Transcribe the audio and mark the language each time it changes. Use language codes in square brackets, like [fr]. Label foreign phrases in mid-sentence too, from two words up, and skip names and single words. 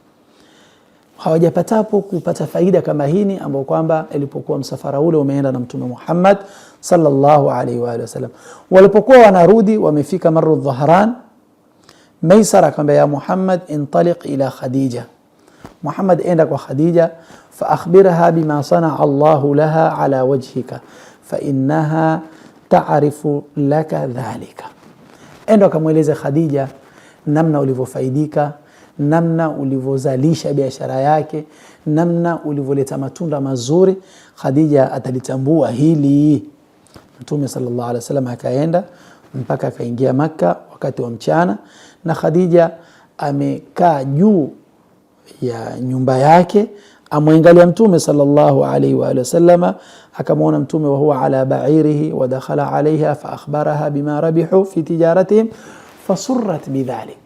[sw] Hawajapatapo kupata faida kama hini ambayo kwamba ilipokuwa msafara ule umeenda na mtume Muhammad [ar] صلى الله عليه وآله وسلم. [sw] Walipokuwa wanarudi, wamefika Marru Dhahran, Maisara akamwambia, [ar] يا محمد انطلق إلى خديجة, [sw] Muhammad enda kwa Khadija, [ar] فأخبرها بما صنع الله لها على وجهك فإنها تعرف لك ذلك. [sw] Enda akamweleza Khadija namna ulivyofaidika, namna ulivyozalisha biashara yake, namna ulivyoleta matunda mazuri. Khadija atalitambua hili. Mtume [ar] صلى الله عليه وسلم [sw] akaenda mpaka akaingia Makka wakati wa mchana, na Khadija amekaa juu ya nyumba yake, amwangalia mtume [ar] صلى الله عليه وآله وسلم, [sw] akamwona mtume [ar] وهو على بعيره ودخل عليها فأخبرها بما ربح في تجارتهم فسرت بذلك.